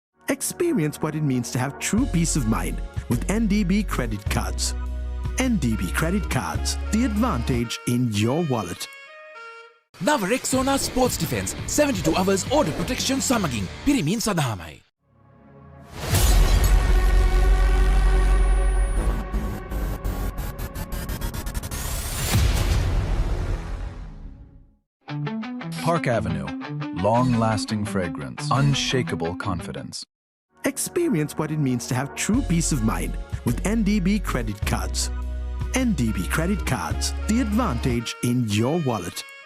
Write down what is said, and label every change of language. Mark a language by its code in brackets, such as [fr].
[en] Experience what it means to have true peace of mind with NDB credit cards. NDB credit cards, the advantage in your wallet. [si] නව රෙක්සෝනා sports defence [en] 72 hours order protection [si] සමගින් පිරිමින් සඳහාමයි. [en] Park Avenue. Long-lasting fragrance. Unshakable confidence. Experience what it means to have true peace of mind with NDB credit cards. NDB credit cards, the advantage in your wallet.